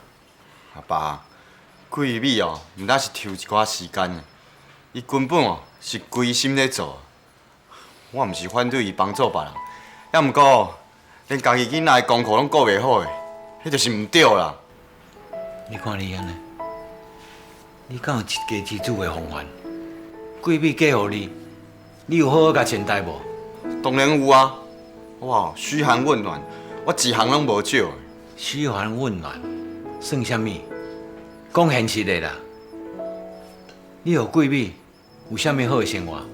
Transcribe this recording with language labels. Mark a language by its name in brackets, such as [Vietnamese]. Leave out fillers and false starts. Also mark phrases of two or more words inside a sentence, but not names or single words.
[Min Nan Chinese] 阿爸，桂美哦，毋但是抽一寡时间，伊根本哦是规心咧做。我毋是反对伊帮助别人，也毋过连家己囡仔的功课拢顾袂好的，迄就是毋对啦。你看你安尼，你敢有一家之主的风范？桂美嫁互你，你有好好甲善待无？当然有啊，哇，嘘寒问暖，我一项拢无少的。嘘寒问暖，算啥物？讲现实的啦。你互桂美有啥物好的生活？